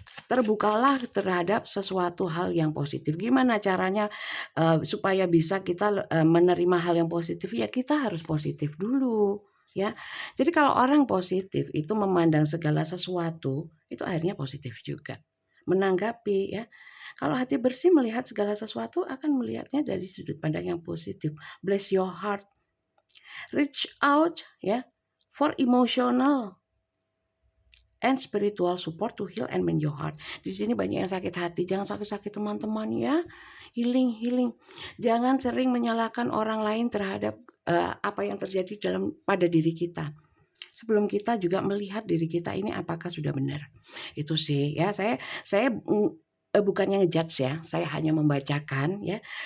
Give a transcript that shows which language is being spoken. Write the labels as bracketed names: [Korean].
[Indonesian] Terbukalah terhadap sesuatu hal yang positif. Gimana caranya supaya bisa kita menerima hal yang positif? Ya kita harus positif dulu ya. Jadi kalau orang positif itu memandang segala sesuatu, itu akhirnya positif juga. Menanggapi ya. Kalau hati bersih melihat segala sesuatu akan melihatnya dari sudut pandang yang positif. [English] Bless your heart. Reach out ya for emotional and spiritual support to heal and mend your heart. [Indonesian] Di sini banyak yang sakit hati, jangan sakit-sakit teman-teman ya. Healing. Jangan sering menyalahkan orang lain terhadap apa yang terjadi pada diri kita. Sebelum kita juga melihat diri kita ini apakah sudah benar. Itu sih ya, saya bukannya ngejudge ya, saya hanya membacakan ya.